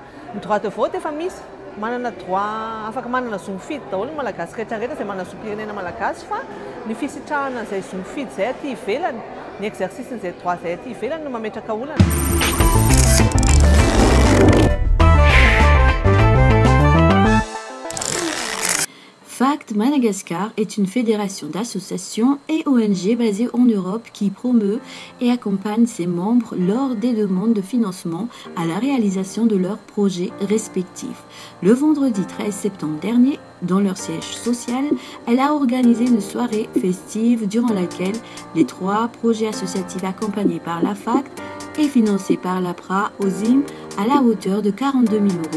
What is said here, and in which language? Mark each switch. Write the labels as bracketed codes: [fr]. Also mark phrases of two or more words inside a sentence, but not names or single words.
[mg] Ny [fr] droit de vote [mg] efa misy, manana droit afaka manana zo mifidy daholo ny malagasy rehetrarehetra izay manana zo-pirenena malagasy fa ny fisitrahana izay zo mifidy izay aty ivelany, ny exercice-n'izay droit izay aty ivelany no mametraka olana. [fr] FACT Madagascar est une fédération d'associations et ONG basée en Europe qui promeut et accompagne ses membres lors des demandes de financement à la réalisation de leurs projets respectifs. Le vendredi 13 septembre dernier, dans leur siège social, elle a organisé une soirée festive durant laquelle les 3 projets associatifs accompagnés par la FACT et financés par l'APRA OSIM à la hauteur de 42 000 €.